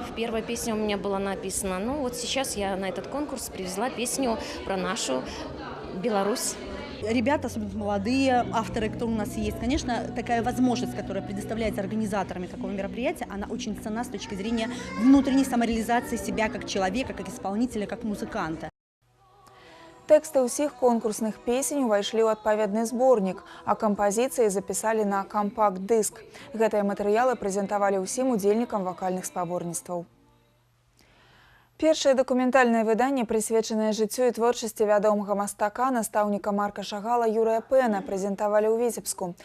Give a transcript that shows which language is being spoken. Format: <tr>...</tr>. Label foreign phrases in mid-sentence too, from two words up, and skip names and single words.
<ru>В первой песне у меня было написано, ну вот сейчас я на этот конкурс привезла песню про нашу Беларусь. Ребята, особенно молодые авторы, кто у нас есть, конечно, такая возможность, которая предоставляется организаторами такого мероприятия, она очень ценна с точки зрения внутренней самореализации себя как человека, как исполнителя, как музыканта.</ru> <be>Тэксты ўсіх конкурсных песень увайшлі ў адпаведны зборнік, а кампазіцыі запісалі на кампакт-дыск. Гэтыя матэрыялы прэзентавалі ўсім удзельнікам вакальных спаборніцтваў. Першае дакументальнае выданне, прысвечанае жыццю і творчасці вядомага мастака, настаўніка Марка Шагала Юрыя Пэна, прэзентавалі ў Віцебску.</be>